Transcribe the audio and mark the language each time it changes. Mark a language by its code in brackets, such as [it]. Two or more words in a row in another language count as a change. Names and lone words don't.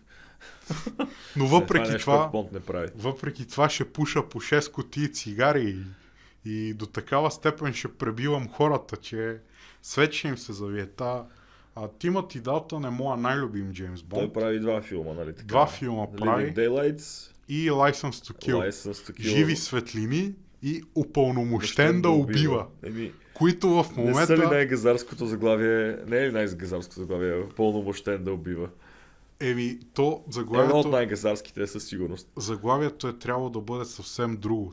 [bg] Но въпреки това ще пуша по 6 кутии цигари и до такава степен ще пребивам хората, че свет ще им се завие. Тимати Далтън е моя най-любим Джеймс Бонд. Той прави два филма, нали така? Два филма прави. Living Daylights, И License to Kill. License to Kill. Живи светлини и упълномощен да убива. Които в Не са ли момента... най-газарското заглавие? Не е ли най-газарското заглавие? Пълномощен да убива. То Едно от най-газарските със сигурност. заглавието е трябвало да бъде съвсем друго.